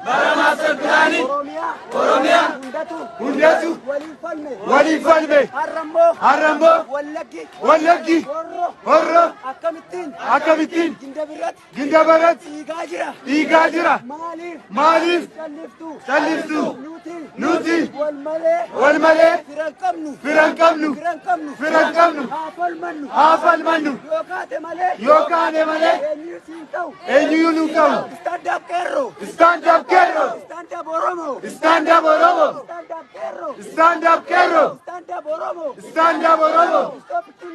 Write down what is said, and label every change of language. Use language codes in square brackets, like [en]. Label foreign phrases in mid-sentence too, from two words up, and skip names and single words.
[om] Bara maaster pilaanii. Oromiyaa. Oromiyaa. Hundatu. Hundatu. Waliin falme. Waliin falme. Har'a immoo. Har'a immoo. Wallaggi. Wallaggi. Horro. Horro. Akkamittiin? Akkamittiin? Ginda biratti. Ginda biratti. Dhiigaa jira. Dhiigaa jira. Maaliif? Maaliif? Calliftu. Calliftu. Nuti. Nuti. Wal malee. Wal malee. Firan qabnu. Firan qabnu. Firan qabnu. Firan qabnu. Haa falmannu. Haa falmannu. Yoo kaate malee. Yoo kaane malee. Eenyu siin ta'u. Eenyu nu ta'u. [en] Stand up [om] Qeerroo. [en] Stand up [om] Qeerroo. [en] Stand up [om] Oromoo. [en] Stand up [om] Oromoo. [en] Stand up [om] Qeerroo. [en] Stand up Qeerroo. Stand up [om] Oromoo. [en] Stand up [om] Oromoo. [en] Stop